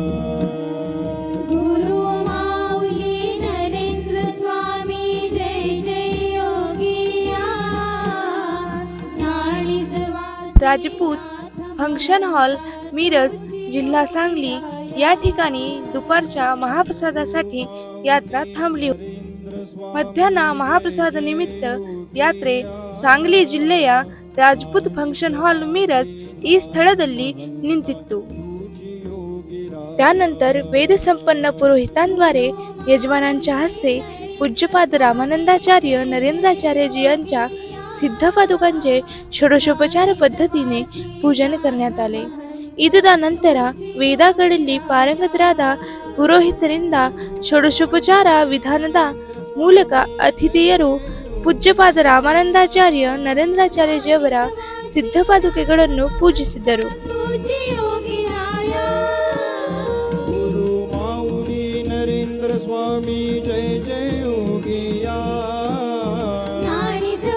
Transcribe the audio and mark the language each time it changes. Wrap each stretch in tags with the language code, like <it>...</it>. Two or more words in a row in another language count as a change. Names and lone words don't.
<mr>गुरु माऊली नरेंद्र स्वामी जय जय योगिया नाणिजवासी. राजपूत फंक्शन हॉल, मिरज, जिल्हा सांगली या ठिकाणी दुपारच्या महाप्रसादासाठी यात्रा थांबली होती.</mr> <kn>ಮಧ್ಯಾಹ್ನ ಮಹಾಪ್ರಸಾದ ನಿಮಿತ್ತ ಯಾತ್ರೆ सांगली ಜಿಲ್ಲೆಯ ರಾಜಪೂತ್ ಫಂಕ್ಷನ್ ಹಾಲ್ ಮಿರಜ್ ಈ ಸ್ಥಳದಲ್ಲಿ ನಿಂತಿತ್ತು.</kn> <mr>त्यानंतर वेद संपन्न पुरोहितांद्वारे यजमानांच्या हस्ते पूज्यपाद रामानंदाचार्य नरेंद्राचार्यजी यांच्या सिद्ध पादुकांचे षोडशोपचार पद्धतीने पूजन करण्यात आले.</mr> <kn>ಇದಾದ ನಂತರ ವೇದಗಳಲ್ಲಿ ಪಾರಂಗತರಾದ ಪುರೋಹಿತರಿಂದ ಷೋಡಶೋಪಚಾರ ವಿಧಾನದ ಮೂಲಕ ಅತಿಥಿಯರು ಪೂಜ್ಯಪಾದ ರಾಮಾನಂದಾಚಾರ್ಯ ನರೇಂದ್ರಾಚಾರ್ಯಜಿಯವರ ಸಿದ್ಧ ಪಾದುಕೆಗಳನ್ನು ಪೂಜಿಸಿದರು.</kn> <mr>गुरु माऊली नरेंद्र स्वामी जय जय योगिया.</mr>